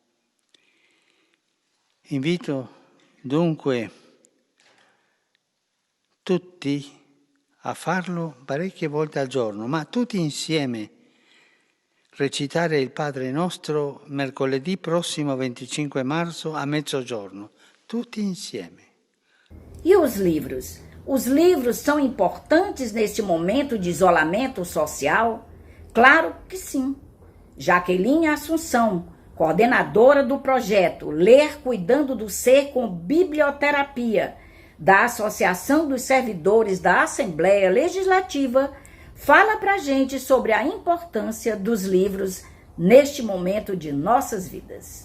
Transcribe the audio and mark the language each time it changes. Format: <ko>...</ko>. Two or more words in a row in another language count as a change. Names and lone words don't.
<it>Invito dunque tutti a farlo parecchie volte al giorno, ma tutti insieme recitare il Padre Nostro mercoledì prossimo 25 marzo a mezzogiorno. Tutti insieme.</it> <pt>E os livros? Os livros são importantes neste momento de isolamento social? Claro que sim. Jaqueline Assunção, coordenadora do projeto Ler Cuidando do Ser com Biblioterapia, da Associação dos Servidores da Assembleia Legislativa, fala pra gente sobre a importância dos livros neste momento de nossas vidas.</pt>